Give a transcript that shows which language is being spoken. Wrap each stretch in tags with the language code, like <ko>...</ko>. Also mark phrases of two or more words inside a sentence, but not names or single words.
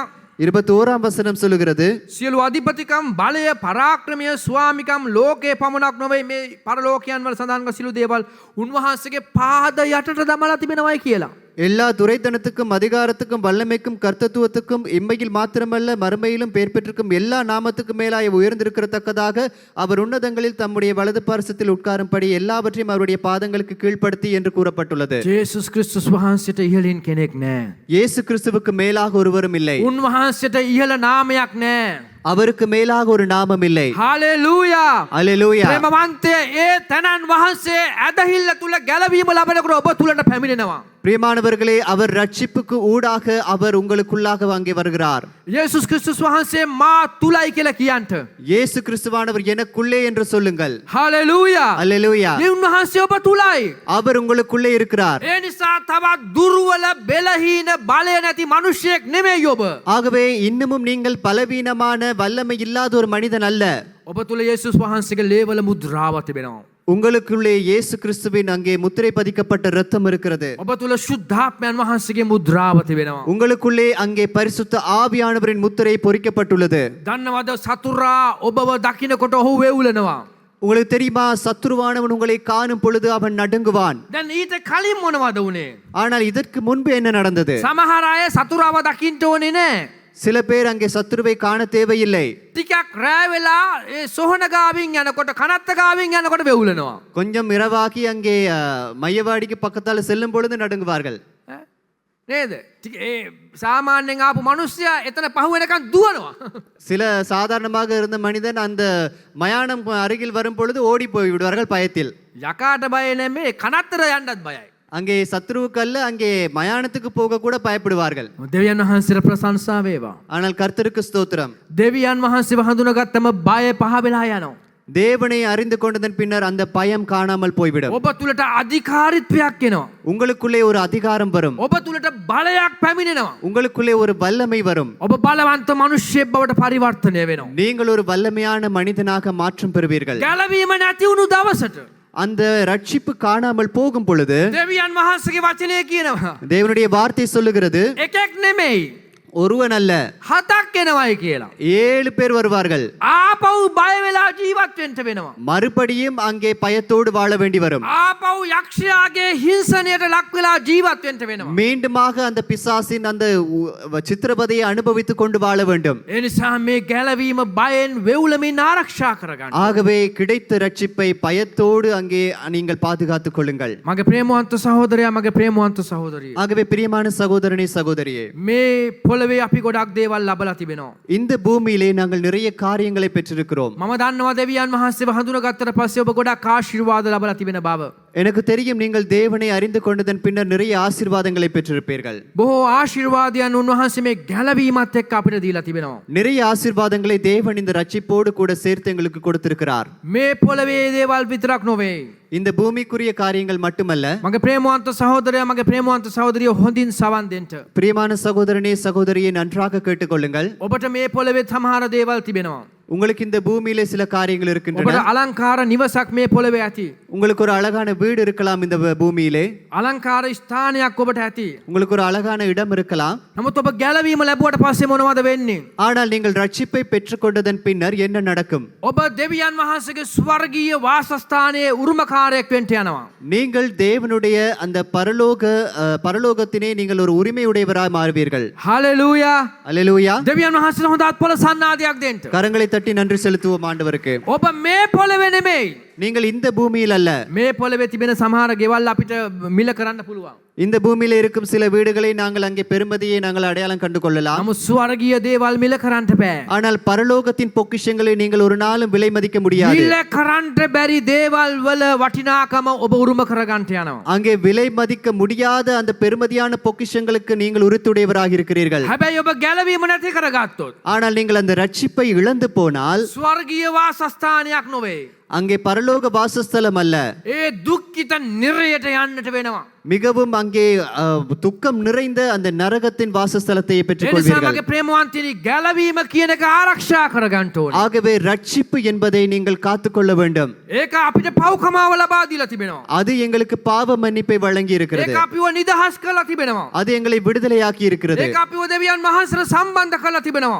<ta>21ஆம் வசனம் சொல்லுகிறது,</ta> <si>සියලු අධිපතිකම් බලය පරාක්‍රමය ස්වාමිකම් ලෝකේ පමණක් නොවේ මේ පරලෝකයන් වල සඳහන් කළ සියලු දේවල් උන්වහන්සේගේ පාද යටට දමලා තිබෙනවායි කියලා.</si> <ta>எல்லா துரைத்தனத்துக்கும் அதிகாரத்துக்கும் வல்லமைக்கும் கர்த்தத்துவத்துக்கும் இம்மையில் மாத்திரமல்ல மறுமையிலும் பெயர் பெற்றிருக்கும் எல்லா நாமத்துக்கும் மேலாய் உயர்ந்திருக்கிறதக்கதாக அவர் உன்னதங்களில் தம்முடைய வலது பார்சத்தில் உட்காரும்படி எல்லாவற்றையும் அவருடைய பாதங்களுக்கு கீழ்ப்படுத்தி என்று கூறப்பட்டுள்ளது.</ta> <si>ජේසුස් ක්‍රිස්තුස් වහන්සේට ඉහළින් කෙනෙක් නැහැ.</si> <ta>இயேசு கிறிஸ்துவுக்கு மேலாக ஒருவரும் இல்லை.</ta> <si>උන්වහන්සේට ඉහළ නාමයක් නැහැ.</si> <ta>அவருக்கு மேலாக ஒரு நாமம் இல்லை.</ta> <si>හාලෙලූයා.</si> <ta>அல்லேலூயா.</ta> <si>ප්‍රේමවන්තය ඒ තනන් වහන්සේ ඇදහිල්ල තුල ගැලවීම ලබනකොට ඔබ තුලට පැමිණෙනවා.</si> <ta>பிரியமானவர்களே, அவர் ரட்சிப்புக்கு ஊடாக அவர் உங்களுக்குள்ளாக அங்கே வருகிறார்.</ta> <si>යේසුස් ක්‍රිස්තුස් වහන්සේ මා තුලයි කියලා කියන්ට.</si> <ta>இயேசு கிறிஸ்துவானவர் எனக்குள்ளே என்று சொல்லுங்கள்.</ta> <si>හාලෙලූයා.</si> <ta>அல்லேலூயா.</ta> <si>උන්වහන්සේ ඔබ තුලයි.</si> <ta>அவர் உங்களுக்குள்ளே இருக்கிறார்.</ta> <si>ඒ නිසා තවත් දුර්වල බෙලහීන බලය නැති මිනිසෙක් නෙමෙයි ඔබ.</si> <ta>ஆகவே இன்னமும் நீங்கள் பலவீனமான வல்லமை இல்லாத ஒரு மனிதன் அல்ல.</ta> <si>ඔබ තුල යේසුස් වහන්සේගේ ලේවල මුද්‍රාව තිබෙනවා.</si> <ta>உங்களுக்குள்ளே இயேசு கிறிஸ்துவின் அங்கே முத்திரை பதிக்கப்பட்ட இரத்தம் இருக்கிறது.</ta> <si>ඔබ තුල ශුද්ධාත්මයන් වහන්සේගේ මුද්‍රාව තිබෙනවා.</si> <ta>உங்களுக்குள்ளே அங்கே பரிசுத்த ஆவியானவரின் முத்திரை பொறிக்கப்பட்டுள்ளது.</ta> <si>දන්නවද සතුරා ඔබව දකින්නකොට ඔහු වෙවුලනවා.</si> <ta>உங்களுக்கு தெரியுமா, சத்துருவானவன் உங்களை காணும் பொழுது அவன் நடுங்குவான்.</ta> <si>දැන් ඊට කලින් මොනවද උනේ?</si> <ta>ஆனால் இதற்கு முன்பு என்ன நடந்தது?</ta> <si>සමහර අය සතුරාව දකින්න ඕනේ නෑ.</si> <ta>சில பேர் அங்கே சத்துருவை காண தேவையில்லை.</ta> <si>ටිකක් රෑ වෙලා ඒ සොහන ගාවින් යනකොට කනත්ත ගාවින් යනකොට වෙවුලනවා.</si> <ta>கொஞ்சம் இரவாகி அங்கே மையவாடிக்கு பக்கத்தால செல்லும் பொழுது நடுங்குவார்கள்.</ta> <si>නේද? ඒ සාමාන්‍යයෙන් ආපු මිනිස්සයා එතන පහු වෙනකන් දුවනවා.</si> <ta>சில சாதாரணமாக இருந்த மனிதன் அந்த மயானம் அருகில் வரும் பொழுது ஓடி போய் விடுவார்கள் பயத்தில்.</ta> <si>යකාට බය නෙමෙයි කනත්තර යන්නත් බයයි.</si> <ta>அங்கே சத்ருவுக்கல்ல அங்கே மயானத்துக்கு போக கூட பயப்படுவார்கள்.</ta> <si>දෙවියන් වහන්සේට ප්‍රශංසා වේවා.</si> <ta>ஆனால் கர்த்தருக்கு ஸ்தோத்திரம்.</ta> <si>දෙවියන් වහන්සේව හඳුනාගත්තම බය පහ වෙලා යනවා.</si> <ta>தேவனை அறிந்து கொண்டதன் பின்னர் அந்த பயம் காணாமல் போய்விடும்.</ta> <si>ඔබ තුලට අධිකාරීත්වයක් එනවා.</si> <ta>உங்களுக்குள்ளே ஒரு அதிகாரம் வரும்.</ta> <si>ඔබ තුලට බලයක් පැමිණෙනවා.</si> <ta>உங்களுக்குள்ளே ஒரு வல்லமை வரும்.</ta> <si>ඔබ බලවන්ත මිනිස්සෙක් බවට පරිවර්තනය වෙනවා.</si> <ta>நீங்கள் ஒரு வல்லமையான மனிதனாக மாற்றம் பெறுவீர்கள்.</ta> <si>ගැලවීම නැති වුණු දවසට</si> <ta>அந்த ரட்சிப்பு காணாமல் போகும் பொழுது</ta> <si>දෙවියන් වහන්සේගේ වචනය කියනවා.</si> <ta>தேவனுடைய வார்த்தை சொல்லுகிறது,</ta> <si>එකෙක් නෙමෙයි</si> <ta>ஒருவன் அல்ல</ta> <si>7ක් එනවයි කියලා.</si> <ta>7 பேர் வருவார்கள்.</ta> <si>ආපහු බය වෙලා ජීවත් වෙන්න වෙනවා.</si> <ta>மறுபடியும் அங்கே பயத்தோடு வாழ வேண்டி வரும்.</ta> <si>ආපහු යක්ෂයාගේ හිංසනයට ලක් වෙලා ජීවත් වෙන්න වෙනවා.</si> <ta>மீண்டுமாக அந்த பிசாசின் அந்த சித்திரவதையை அனுபவித்துக் கொண்டு வாழ வேண்டும்.</ta> <si>ඒ නිසා මේ ගැලවීම බයෙන් වෙවුලමින් ආරක්ෂා කරගන්න.</si> <ta>ஆகவே கிடைத்த ரட்சிப்பை பயத்தோடு அங்கே நீங்கள் பாதுகாத்துக் கொள்ளுங்கள்.</ta> <si>මගේ ප්‍රේමවන්ත සහෝදරයා මගේ ප්‍රේමවන්ත සහෝදරිය.</si> <ta>ஆகவே பிரியமான சகோதரனே சகோதரியே,</ta> <si>මේ පොළවේ අපි ගොඩක් දේවල් ලබලා තිබෙනවා.</si> <ta>இந்த பூமியிலே நாங்கள் நிறைய காரியங்களை பெற்றிருக்கிறோம்.</ta> <si>මම දන්නවා දෙවියන් වහන්සේව හඳුනාගත්තට පස්සේ ඔබ ගොඩක් ආශිර්වාද ලබලා තිබෙන බව.</si> <ta>எனக்கு தெரியும், நீங்கள் தேவனை அறிந்து கொண்டதன் பின்னர் நிறைய ஆசீர்வாதங்களை பெற்றிருப்பீர்கள்.</ta> <si>බොහෝ ආශිර්වාදයන් උන්වහන්සේ මේ ගැලවීමත් එක්ක අපිට දීලා තිබෙනවා.</si> <ta>நிறைய ஆசீர்வாதங்களை தேவன் இந்த ரட்சிப்போடு கூட சேர்த்து எங்களுக்கு கொடுத்திருக்கிறார்.</ta> <si>මේ පොළවේ දේවල් විතරක් නොවේ.</si> <ta>இந்த பூமிக்குரிய காரியங்கள் மட்டுமல்ல.</ta> <si>මගේ ප්‍රේමවන්ත සහෝදරයා මගේ ප්‍රේමවන්ත සහෝදරිය හොඳින් සවන් දෙන්න.</si> <ta>பிரியமான சகோதரனே சகோதரியை நன்றாக கேட்டுக்கொள்ளுங்கள்.</ta> <si>ඔබට මේ පොළවේ සමහර දේවල් තිබෙනවා.</si> <ta>உங்களுக்கு இந்த பூமியிலே சில காரியங்கள் இருக்கின்றன.</ta> <si>ඔබට අලංකාර නිවසක් මේ පොළවේ ඇති.</si> <ta>உங்களுக்கு ஒரு அழகான வீடு இருக்கலாம் இந்த பூமியிலே.</ta> <si>අලංකාර ස්ථානයක් ඔබට ඇති.</si> <ta>உங்களுக்கு ஒரு அழகான இடம் இருக்கலாம்.</ta> <si>නමුත් ඔබ ගැලවීම ලැබුවට පස්සේ මොනවද වෙන්නේ?</si> <ta>ஆனால் நீங்கள் ரட்சிப்பை பெற்றுக்கொண்டதன் பின்னர் என்ன நடக்கும்?</ta> <si>ඔබ දෙවියන් වහන්සේගේ ස්වර්ගීය වාසස්ථානයේ උරුමකාරයෙක් වෙන්න යනවා.</si> <ta>நீங்கள் தேவனுடைய அந்த பரலோகத்தினை நீங்கள் ஒரு உரிமையுடையவராய் மாறுவீர்கள்.</ta> <si>හලෙලූයා.</si> <ta>அல்லேலூயா.</ta> <si>දෙවියන් වහන්සේට හොඳ අත්පොළ සන්නාදයක් දෙන්න.</si> <ta>கரங்களை தட்டி நன்றி செலுத்துவோம் ஆண்டவருக்கு.</ta> <si>ඔබ මේ පොළවේ නෙමෙයි.</si> <ta>நீங்கள் இந்த பூமியில் அல்ல.</ta> <si>මේ පොළවේ තිබෙන සමහර ගෙවල් අපිට මිල කරන්න පුළුවන්.</si> <ta>இந்த பூமியில இருக்கும் சில வீடுகளை நாங்கள் அங்கே பெருமதியை நாங்கள் அடையாளம் கண்டு கொள்ளலாம்.</ta> <si>නමුත් ස්වර්ගීය දේවල් මිල කරන්න බෑ.</si> <ta>ஆனால் பரலோகத்தின் பொக்கிஷங்களை நீங்கள் ஒரு நாளும் விலை மதிக்க முடியாது.</ta> <si>මිල කරන්න බැරි දේවල් වල වටිනාකම ඔබ උරුම කරගන්න යනවා.</si> <ta>அங்கே விலை மதிக்க முடியாத அந்த பெருமதியான பொக்கிஷங்களுக்கு நீங்கள் உரித்துடையவராக இருக்கிறீர்கள்.</ta> <si>හැබැයි ඔබ ගැලවීම නැති කරගත්තොත්</si> <ta>ஆனால் நீங்கள் அந்த ரட்சிப்பை இழந்து போனால்</ta> <si>ස්වර්ගීය වාසස්ථානයක් නොවේ.</si> <ta>அங்கே பரலோக வாசஸ்தலம் அல்ல.</ta> <si>ඒ දුක්ඛිත නිරයට යන්නට වෙනවා.</si> <ta>மிகவும் அங்கே துக்கம் நிறைந்த அந்த நரகத்தின் வாசஸ்தலத்தை பெற்றுக்</ta> <si>ඒ නිසා</si> <ta>கொள்வீர்கள்.</ta> <si>මගේ ප්‍රේමවන්තනි ගැලවීම කියන එක ආරක්ෂා කරගන්න ඕනේ.</si> <ta>ஆகவே ரட்சிப்பு என்பதை நீங்கள் காத்துக்கொள்ள வேண்டும்.</ta> <si>ඒක අපිට පව්කමාව ලබා දීලා තිබෙනවා.</si> <ta>அது எங்களுக்கு பாவ மன்னிப்பை வழங்கி இருக்கிறது.</ta> <si>ඒක අපිව නිදහස් කරලා තිබෙනවා.</si> <ta>அது எங்களை விடுதலையாக்கி இருக்கிறது.</ta> <si>ඒක අපිව දෙවියන් වහන්සේට සම්බන්ධ කරලා තිබෙනවා.</si>